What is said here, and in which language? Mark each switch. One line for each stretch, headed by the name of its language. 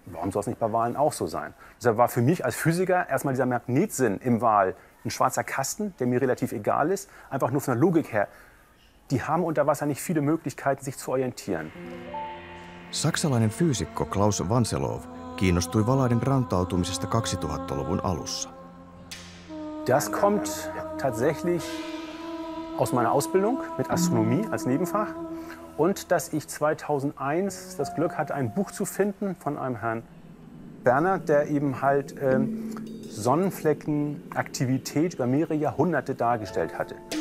German: Warum soll es nicht bei Walen auch so sein? Deshalb war für mich als Physiker erstmal dieser Magnetsinn im Wal ein schwarzer Kasten, der mir relativ egal ist. Einfach nur von der Logik her. Die haben unter Wasser nicht viele Möglichkeiten, sich zu orientieren.
Finnish: Saksalainen fyysikko Klaus Vanselov kiinnostui valaiden rantautumisesta 2000-luvun alussa.
German: Das kommt tatsächlich aus meiner Ausbildung mit Astronomie als Nebenfach und dass ich 2001 das Glück hatte, ein Buch zu finden von einem Herrn Berner, der eben halt Sonnenfleckenaktivität über mehrere Jahrhunderte dargestellt hatte.